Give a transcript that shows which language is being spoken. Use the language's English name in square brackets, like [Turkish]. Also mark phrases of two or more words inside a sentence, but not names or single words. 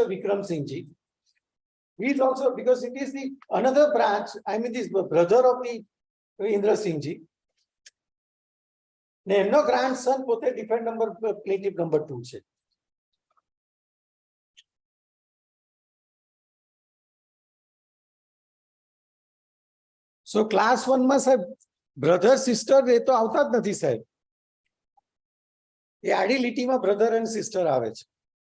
[English] Vikram Singh Ji, he is also, because it is the another branch, I mean this brother of the Indra Singh Ji. [Gujarati] એમનો grandson પોતે [English] defendant number plaintiff number [Gujarati] 2 છે. [English] So class [Gujarati] 1 માં સાહેબ [English] brother sister [Gujarati] એ તો આવતા જ નથી સાહેબ. એ આડી લીટીમાં [English] brother and sister [Gujarati] આવે છે.